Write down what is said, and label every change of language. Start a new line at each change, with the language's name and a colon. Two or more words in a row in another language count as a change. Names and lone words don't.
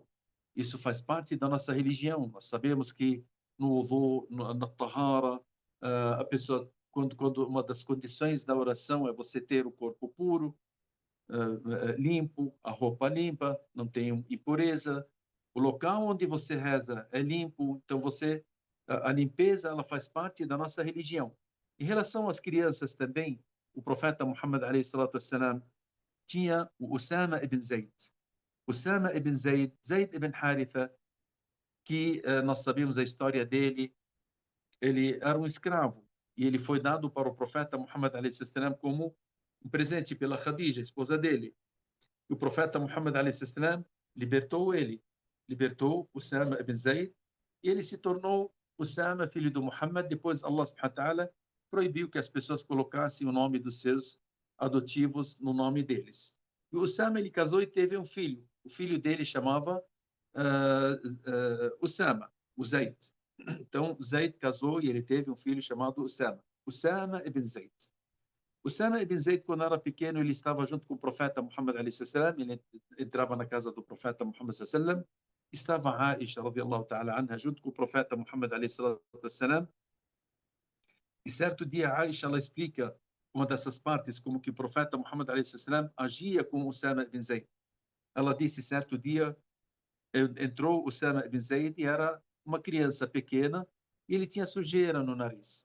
Portuguese: Isso faz parte da nossa religião. Nós sabemos que no wudu, na tahara, a pessoa, quando uma das condições da oração é você ter o corpo puro, limpo, a roupa limpa, não tem impureza, o local onde você reza é limpo, então a limpeza ela faz parte da nossa religião. Em relação às crianças também, o profeta Muhammad
Arabic: عليه الصلاة والسلام
Portuguese: tinha o Usama ibn Zayd. Usama ibn Zayd, Zayd ibn Haritha, que nós sabemos a história dele, ele era um escravo e ele foi dado para o profeta Muhammad
Arabic: عليه الصلاة
Portuguese: como um presente pela Khadija, esposa dele. E o profeta Muhammad a.s. libertou ele, libertou Usama ibn Zayd, e ele se tornou Usama, filho do Muhammad. Depois
Arabic: الله سبحانه وتعالى
Portuguese: proibiu que as pessoas colocassem o nome dos seus adotivos no nome deles. E o Usama ele casou e teve um filho. O filho dele chamava Usama, o Zayd. Então, Zayd casou e ele teve um filho chamado Usama. Usama ibn Zayd. Usama ibn Zayd, quando era pequeno, ele estava junto com o profeta Muhammad a.s. Ele entrava na casa do profeta Muhammad a.s. Estava Aisha,
Arabic: رضي الله تعالى عنها,
Portuguese: junto com o profeta Muhammad a.s. E certo dia, Aisha, ela explica uma dessas partes, como que o profeta Muhammad a.s. agia com Usama ibn Zayd. Ela disse, certo dia, entrou Usama ibn Zayd e era uma criança pequena e ele tinha sujeira no nariz.